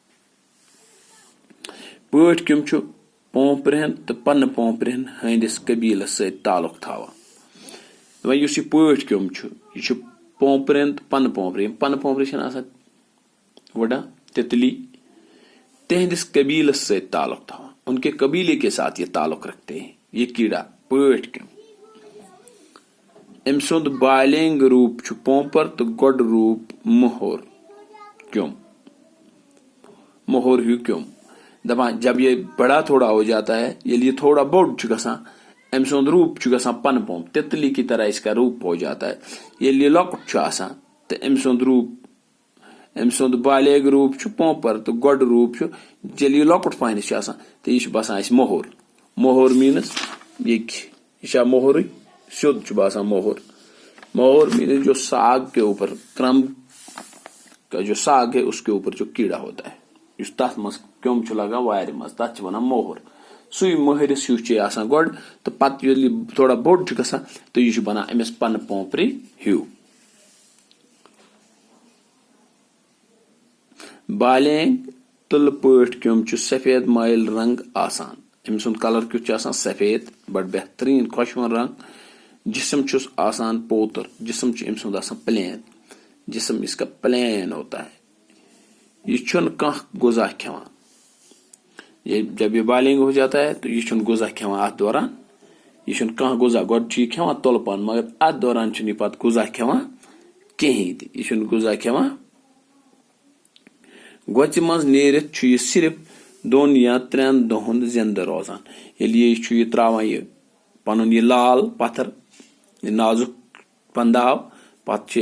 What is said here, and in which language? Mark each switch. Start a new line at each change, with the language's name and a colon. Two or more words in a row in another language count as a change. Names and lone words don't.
Kashmiri: پٲٹھۍ کیوم چھُ پومپرٕہن تہٕ پنہٕ پومپرٕہن ہٕنٛدِس قبیٖلس سۭتۍ تعلق تھاوان دپان یُس یہِ پٲٹھۍ کیوم چھُ یہِ چھُ پومپرٕہن تہٕ پنہٕ پومپرٕ یِم پنہٕ پومپرٕ چھِنہٕ آسان وٕڑان تِتلی تہنٛدِس قبیٖلس سۭتۍ تعلق تھاوان
Urdu: ان کے قبیلے کے ساتھ یہ تعلق رکھتے ہیں
Kashmiri: یہ کیڑا پٲٹھۍ کیوم أمۍ سُنٛد بالینگ روٗپ چھُ پومپر تہٕ گۄڈٕ روٗپ مۄہور کیوم مۄہور ہیوٗ کیوم دپان
Urdu: جب یہ بڑا تھوڑا ہو جاتا ہے
Kashmiri: ییٚلہِ یہِ تھوڑا بوٚڑ چھُ گژھان أمۍ سُنٛد روٗپ چھُ گژھان پنہٕ پوم تِتلی
Urdu: کی طرح اس کا روٗپ ہو جاتا ہے
Kashmiri: ییٚلہِ یہِ لۄکُٹ چھُ آسان تہٕ أمۍ سُنٛد بالینگ روٗپ چھُ پومپر تہٕ گۄڈٕ روٗپ چھُ ییٚلہِ یہِ لۄکُٹ پہنس چھُ آسان تہٕ یہِ چھُ باسان اَسہِ مۄہور مۄہور میٖنٕز یہِ چھا مۄہرٕے سیوٚد چھُ باسان مۄہور میٖنٕز
Urdu: جو ساگ کے اوپر کرم کا جو ساگ ہے اس کے اوپر جو کیڑا ہوتا ہے
Kashmiri: یُس تتھ منٛز کیوم چھُ لگان وارِ منٛز تتھ چھِ ونان مۄہور سُے مۄہرِس ہیوٗ چھُ آسان گۄڈٕ تہٕ پتہٕ ییٚلہِ یہِ تھوڑا بوٚڑ چھُ گژھان تہٕ یہِ چھُ بنان أمِس پنہٕ پومپرِ ہیوٗ بالینگ تُلہٕ پٲٹھۍ کیوم چھُ سفید مٲیل رنگ آسان أمۍ سُنٛد کلر کیُتھ چھُ آسان سفید بڑٕ بہتریٖن خۄشوُن رنگ جسم چھُس آسان پوتر جسم چھُ أمۍ سُنٛد آسان پلین
Urdu: جسم اس کا پلین ہوتا ہے
Kashmiri: یہِ چھُنہٕ کانٛہہ غذا کھٮ۪وان
Urdu: جب یہ بالینگ ہو جاتا ہے تو
Kashmiri: یہِ چھُنہٕ غذا کھٮ۪وان اتھ دوران یہِ چھُنہٕ کانٛہہ غذا گۄڈٕ چھُ یہِ کھٮ۪وان تُلہٕ پن مگر اتھ دوران چھُنہٕ یہِ پتہٕ غذا کھٮ۪وان کِہینۍ تہِ یہِ چھُنہٕ غذا کھٮ۪وان گۄژِ منٛز نیٖرِتھ چھُ یہِ صرف 2 یا 3 دۄہن زِنٛدٕ روزان ییٚلہِ یہِ چھُ یہِ تراوان یہِ پنُن یہِ لال پتھر یہِ نازُک پنداو پتہٕ چھُ